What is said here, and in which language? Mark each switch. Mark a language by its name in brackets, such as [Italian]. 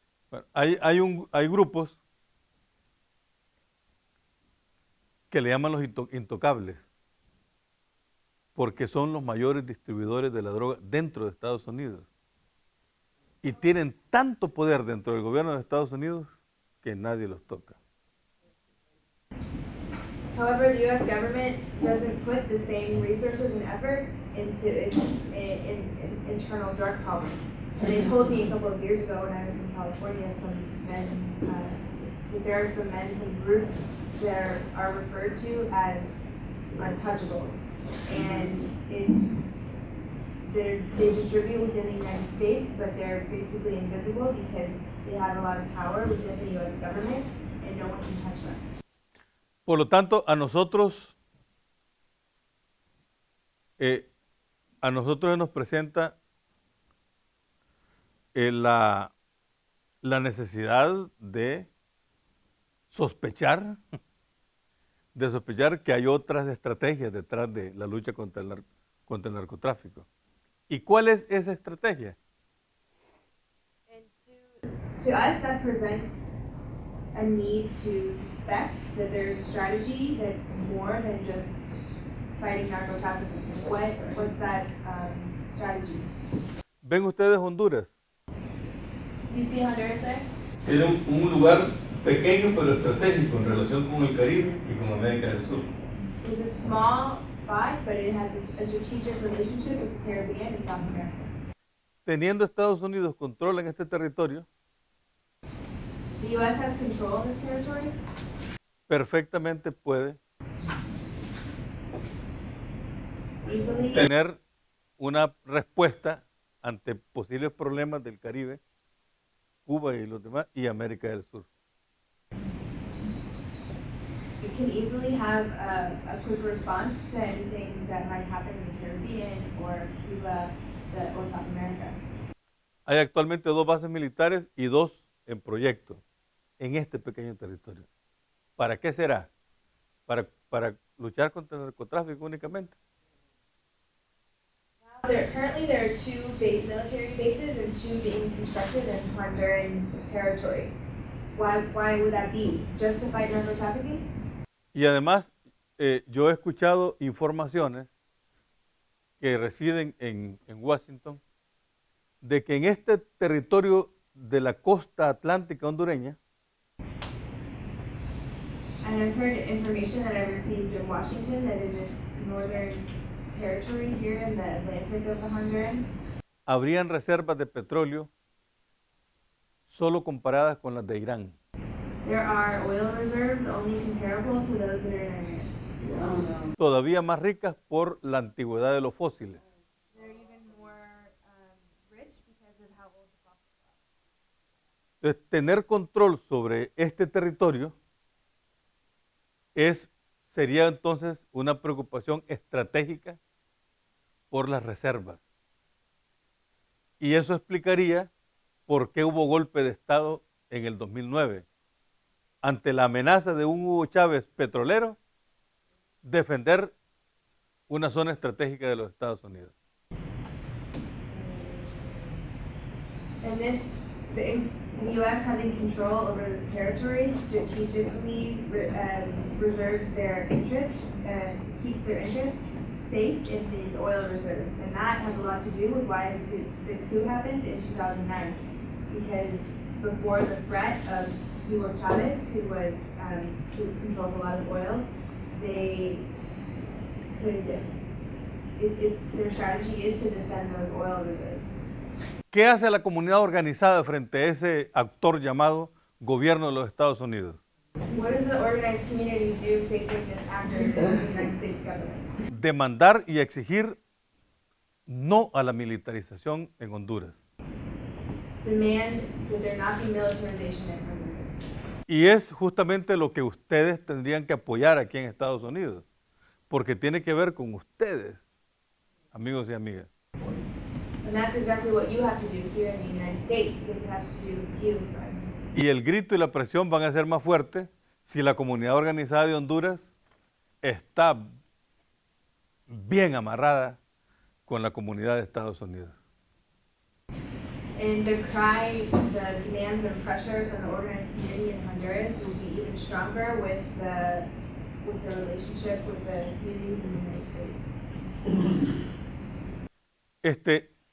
[Spanish] Bueno, hay grupos que le llaman los intocables, porque son los mayores distribuidores de la droga dentro de Estados Unidos. Y tienen tanto poder dentro del gobierno de Estados Unidos que nadie los toca. [English] However, the U.S. government doesn't put the same resources and efforts into its internal drug problem. And they told me a couple of years ago when I was in California, that there are some men, some groups that are referred to as untouchables. And they distribute within the United States, but they're basically invisible because they have a lot of power within the U.S. government and no one can touch them. [Spanish] Por lo tanto, a nosotros nos presenta la necesidad de sospechar que hay otras estrategias detrás de la lucha contra el narcotráfico. ¿Y cuál es esa estrategia? [English] To us, that presents a need to suspect that there's a strategy that's more than just fighting narco trafficking. What's that strategy? [Spanish] ¿Ven ustedes Honduras? [English] You see Honduras there? [Spanish] Tiene un lugar pequeño pero estratégico en relación con el Caribe y con América del Sur. [English] It's a small spot, but it has a strategic relationship with the Caribbean and South America. [Spanish] Teniendo Estados Unidos control en este territorio, [English] The U.S. has control of this territory. [Spanish] perfectamente puede [English] Easily [Spanish] tener una respuesta ante posibles problemas del Caribe, Cuba y los demás, y América del Sur. [English] It can easily have a quick response to anything that might happen in the Caribbean or Cuba or South America. [Spanish] Hay actualmente 2 bases militares y 2 en proyecto en este pequeño territorio. ¿Para qué será? ¿Para luchar contra el narcotráfico únicamente? [English] Currently there are 2 military bases and 2 being constructed in Honduran territory. Why would that be? Just to fight narco trafficking? [Spanish] Y además, yo he escuchado informaciones que residen en Washington de que en este territorio de la costa atlántica hondureña [English] And I've heard information that I received in Washington that in this northern territory here in the Atlantic of the Honduran, [Spanish] habrían reservas de petróleo solo comparadas con las de Irán. [English] there are oil reserves only comparable to those that are in Iran. [Spanish] Todavía más ricas por la antigüedad de los fósiles. [English] They're even more rich because of how old the fossils are. [Spanish] Entonces, tener control sobre este territorio sería entonces una preocupación estratégica por las reservas. Y eso explicaría por qué hubo golpe de Estado en el 2009. Ante la amenaza de un Hugo Chávez petrolero, defender una zona estratégica de los Estados Unidos. [English] And the U.S. having control over this territory strategically reserves their interests, keeps their interests safe in these oil reserves. And that has a lot to do with why the coup happened in 2009. Because before the threat of Hugo Chavez, who controls a lot of oil, their strategy is to defend those oil reserves. [Spanish] ¿Qué hace la comunidad organizada frente a ese actor llamado gobierno de los Estados Unidos? [English] What does the organized community do facing this actor of the United States government? [Spanish] Demandar y exigir no a la militarización en Honduras. [English] Demand that there not be militarization in Honduras. [Spanish] Y es justamente lo que ustedes tendrían que apoyar aquí en Estados Unidos, porque tiene que ver con ustedes, amigos y amigas. [English] And that's exactly what you have to do here in the United States, because it has to do with you, friends. [Spanish] Y el grito y la presión van a ser más fuertes si la comunidad organizada de Honduras está bien amarrada con la comunidad de Estados Unidos. [English] And the cry, the demands and pressure from the organized community in Honduras will be even stronger with the relationship with the communities in the United States.